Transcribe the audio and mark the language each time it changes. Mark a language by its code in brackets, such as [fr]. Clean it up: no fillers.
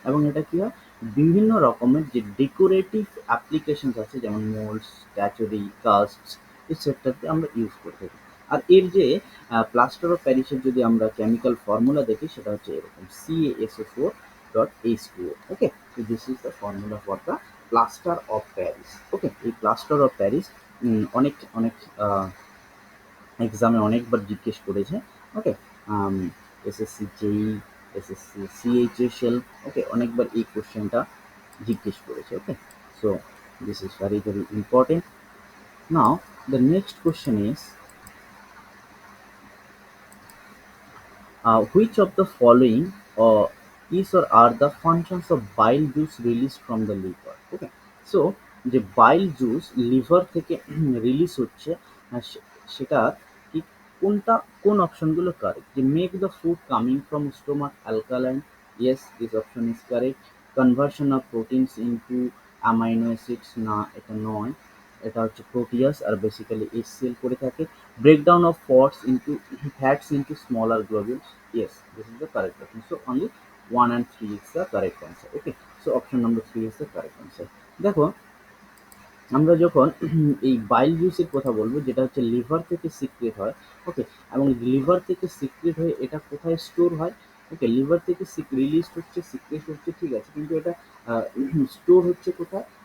[bn] এবং এটা কি হয়, বিভিন্ন রকমের যে ডেকোরেটিভ অ্যাপ্লিকেশনস আছে, যেমন মোল্ডস, স্ট্যাচুরি, কাস্টস, এটসেট্রাতে আমরা ইউজ করে থাকি। আর এর যে প্লাস্টার অফ প্যারিসের যদি আমরা কেমিক্যাল ফর্মুলা দেখি, সেটা হচ্ছে এরকম CaSO4.H2O। [en] Okay, so this is the formula for the plaster of Paris. [bn] ওকে, এই প্লাস্টার অফ প্যারিস অনেক অনেক এক্সামে অনেকবার জিজ্ঞেস করেছে। ওকে, SSC JEE, SSC CHSL, ওকে, অনেকবার এই কোশ্চেনটা জিজ্ঞেস করেছে। [en] Okay, so this is very very important. Now, the next question is, which of the following is or are the functions of bile juice released from the liver? [bn] Okay, so যে bile juice liver থেকে release হচ্ছে, সেটা কি, কোনটা, কোন অপশনগুলো correct? [en] যে make the food coming from stomach alkaline, yes this option is correct. Conversion of proteins into amino acids, [bn] না এটা নয়, এটা হচ্ছে প্রোটিয়াস আর বেসিক্যালি HCl করে থাকে। [en] Breakdown of fats into smaller globules, yes this is the correct option. So only 1 and 3 is the correct answer. Okay, so option number 3 is the correct answer. [bn] দেখো, আমরা যখন এই বাইল জুসের কথা বলবো, যেটা হচ্ছে লিভার থেকে সিক্রেট হয়। ওকে, এবং লিভার থেকে সিক্রেট হয়ে এটা কোথায় স্টোর হয়? ওকে, লিভার থেকে রিলিজ হচ্ছে, সিক্রেট হচ্ছে, ঠিক আছে, কিন্তু এটা স্টোর হচ্ছে কোথায়?